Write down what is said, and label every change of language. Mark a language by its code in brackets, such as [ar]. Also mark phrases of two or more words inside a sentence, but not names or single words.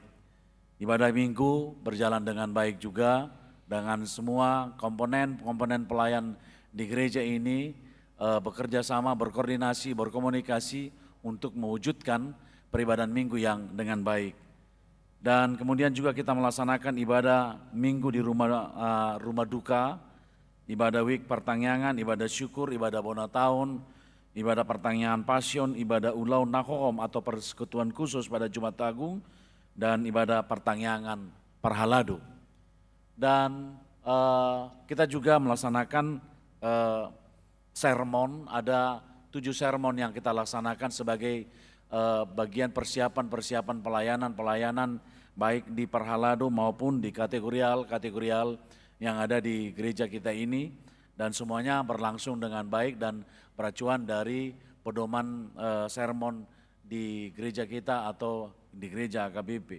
[id] Ibadah minggu berjalan dengan baik juga dengan semua komponen pelayan di gereja ini bekerja sama, berkoordinasi, berkomunikasi untuk mewujudkan peribadahan minggu yang dengan baik. Dan kemudian juga kita melaksanakan ibadah minggu di rumah duka, ibadah week pertangyangan, ibadah syukur, ibadah [bbc] bona tahun, [id] ibadah pertangyangan pasion, ibadah [bbc] ulau nahohom [id] atau persekutuan khusus pada Jumat Agung, dan ibadah pertangyangan parhalado. Dan kita juga melaksanakan sermon, ada 7 sermon yang kita laksanakan sebagai bagian persiapan pelayanan baik di Parhalado maupun di kategorial yang ada di gereja kita ini, dan semuanya berlangsung dengan baik dan beracuan dari pedoman sermon di gereja kita atau di gereja AKBP.